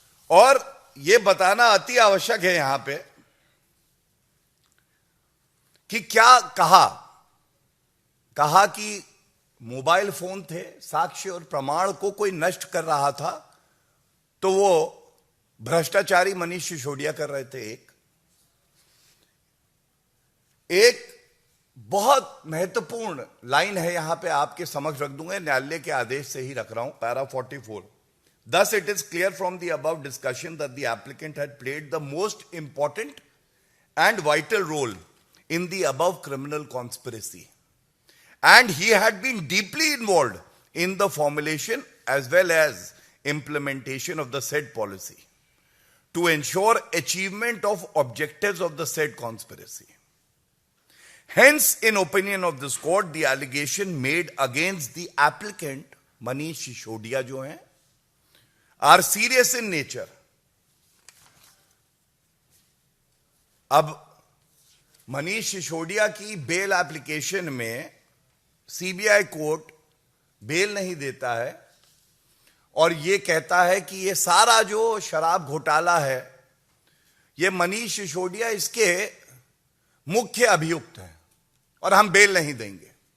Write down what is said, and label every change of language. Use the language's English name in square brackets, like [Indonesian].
[Hindi] और यह बताना अति आवश्यक है यहां पे कि क्या कहा कि मोबाइल फोन थे, साक्ष्य और प्रमाण को कोई नष्ट कर रहा था, तो वो भ्रष्टाचारी मनीष सिसोदिया कर रहे थे. एक बहुत महत्वपूर्ण लाइन है, यहां पे आपके समक्ष रख दूंगा, न्यायालय के आदेश से ही रख रहा हूं, para 44। [English] Thus it is clear from the above discussion that the applicant had played the most important and vital role in the above criminal conspiracy, and he had been deeply involved in the formulation as well as implementation of the said policy to ensure achievement of objectives of the said conspiracy. Hence, in opinion of this court, the allegation made against the applicant, Manish Sisodiya [Hindi] जो हैं, [English] are serious in nature. [Hindi] अब मनीष सिसोदिया की bail application में CBI court bell नहीं देता है और यह कहता है कि यह सारा जो शराब घोटाला है, यह मनीष सिसोदिया इसके मुख्य अभियुक्त हैं और हम बेल नहीं देंगे।